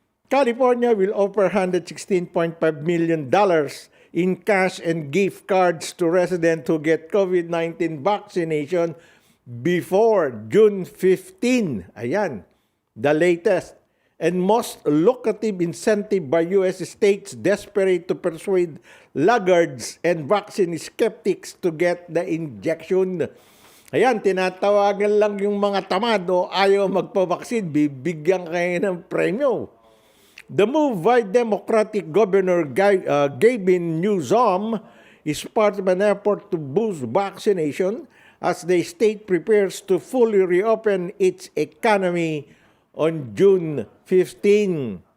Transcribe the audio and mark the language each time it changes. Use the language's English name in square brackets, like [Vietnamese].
[English] California will offer $116.5 million in cash and gift cards to residents who get COVID-19 vaccination before June 15. Ayan, the latest and most lucrative incentive by U.S. states desperate to persuade laggards and vaccine skeptics to get the injection. [Filipino] Ayan, tinatawagan lang yung mga tamad o ayaw magpabaksin, bibigyan kayo ng premyo. [English] The move by Democratic Governor Gavin Newsom is part of an effort to boost vaccination as the state prepares to fully reopen its economy on June 15.